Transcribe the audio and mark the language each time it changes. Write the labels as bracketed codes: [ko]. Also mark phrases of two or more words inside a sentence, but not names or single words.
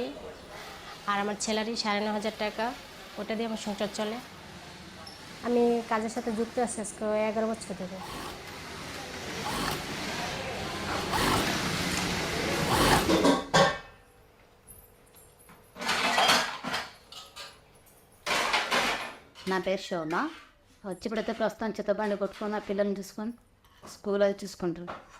[bn] আর আমার স্যালারি 9500 টাকা, ওটা দিয়ে আমার সংসার চলে। আমি কাজের সাথে যুক্ত আছি আজকে 11 বছর ধরে। [te] నా పేరు శోభ. ఇప్పుడైతే ప్రస్తుతం చిత్తబండి కొట్టుకొని ఆ పిల్లల్ని చూసుకొని స్కూల్ అది చూసుకుంటారు.